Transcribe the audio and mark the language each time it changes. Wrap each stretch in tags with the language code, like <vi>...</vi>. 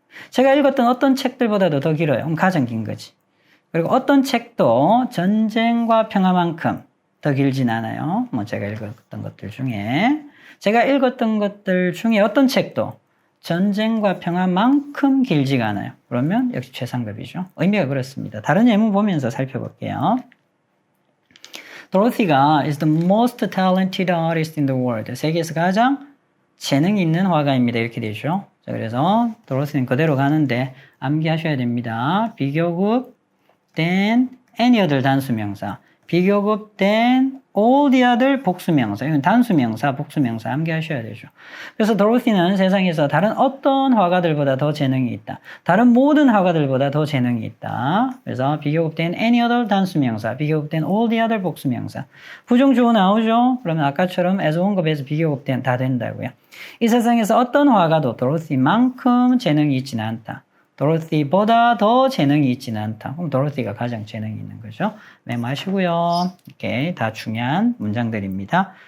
<ko>제가 읽었던 어떤 책들보다도 더 길어요. 그럼 가장 긴 거지. 그리고 어떤 책도 전쟁과 평화만큼 더 길진 않아요. 뭐 제가 읽었던 것들 중에. 제가 읽었던 것들 중에 어떤 책도 전쟁과 평화만큼 길지가 않아요. 그러면 역시 최상급이죠. 의미가 그렇습니다. 다른 예문 보면서 살펴볼게요.</ko> <en>Dorothy가 is the most talented artist in the world.</en> <ko>세계에서 가장 재능 있는 화가입니다. 이렇게 되죠. 자, 그래서 Dorothy는 그대로 가는데 암기하셔야 됩니다. 비교급 than any other 단수명사. 비교급 than all the other 복수명사. 이건 단수명사, 복수명사 암기하셔야 되죠. 그래서 도로시는 세상에서 다른 어떤 화가들보다 더 재능이 있다. 다른 모든 화가들보다 더 재능이 있다. 그래서 비교급 than any other 단수명사, 비교급 than all the other 복수명사. 부정주어 나오죠? 그러면 아까처럼 as 원급에서 비교급 than 다 된다고요. 이 세상에서 어떤 화가도 도로시만큼 재능이 있지는 않다. 도로시보다 더 재능이 있지는 않다. 그럼 도로시가 가장 재능이 있는 거죠. 메모하시고요. 이렇게 다 중요한 문장들입니다.</ko>